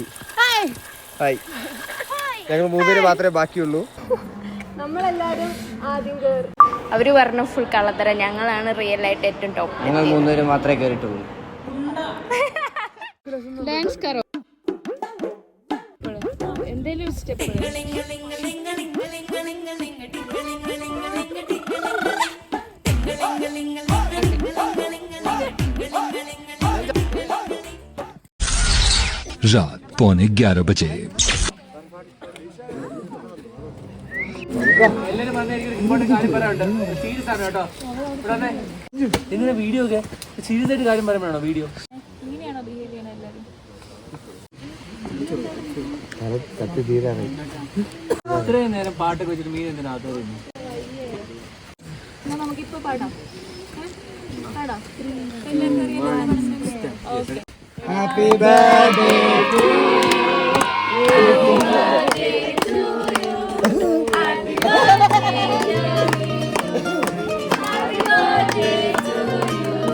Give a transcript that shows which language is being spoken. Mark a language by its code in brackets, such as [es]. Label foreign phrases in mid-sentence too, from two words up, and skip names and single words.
[ml] ഹായ്, ഞങ്ങൾ 3 പേര് മാത്രമേ ബാക്കിയുള്ളൂ. നമ്മളെല്ലാരും ആദ്യം കയറി. അവർ പറഞ്ഞു ഫുൾ കള്ളത്തരം, ഞങ്ങളാണ് റിയൽ ആയിട്ട് ഏറ്റവും ടോപ്പ്. ഞങ്ങൾ 3 പേര് മാത്രമേ കയറിയിട്ടുള്ളൂ. [hi] डांस करो [ml] എന്തേലും സ്റ്റെപ്പ്. [hi] रात 11:15 बजे. [ml] എല്ലാവരും പറഞ്ഞ ഇമ്പോർട്ടൻ്റ് കാര്യം പറയാനുണ്ട്. സീരിയസ് ആണ് കേട്ടോ. ഇവിടെ എങ്ങനെ വീഡിയോ ഒക്കെ സീരിയസ് ആയിട്ട് കാര്യം പറയാൻ വീഡിയോ ഇങ്ങനെയാണോ ബിഹേവ് ചെയ്യണത് എല്ലാവരും? ഇത്രയും നേരം പാട്ടൊക്കെ വെച്ചിട്ട് മീൻ എന്തിനാ അകത്തോട്ട്? നമുക്കിപ്പോ പാടാം. [en] Happy birthday to you. Happy birthday to you. Happy birthday to you.